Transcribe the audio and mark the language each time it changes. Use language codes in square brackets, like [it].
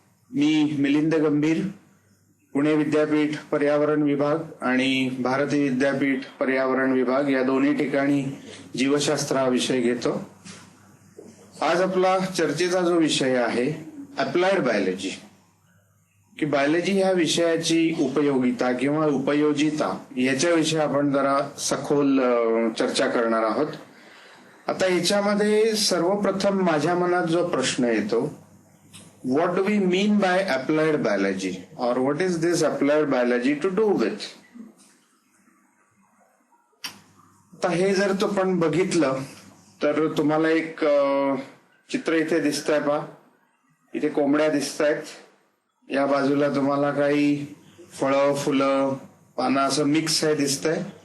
[mr] मी मिलिंद गंभीर, पुणे विद्यापीठ पर्यावरण विभाग आणि भारती विद्यापीठ पर्यावरण विभाग या दोन्ही ठिकाणी जीवशास्त्र हा विषय घेतो. आज आपला चर्चेचा जो विषय आहे अप्लाइड बायोलॉजी, की बायोलॉजी ह्या विषयाची उपयोगिता किंवा उपयोजिता याच्याविषयी आपण जरा सखोल चर्चा करणार आहोत. आता याच्यामध्ये सर्वप्रथम माझ्या मनात जो प्रश्न येतो, [en] what do we mean by applied biology or what is this applied biology to do with? [mr] आता हे जर तो पण बघितलं तर तुम्हाला एक चित्र इथे दिसतंय पहा. इथे कोंबड्या दिसतायत, या बाजूला तुम्हाला काही फळं फुलं पानं असं मिक्स आहे दिसतंय.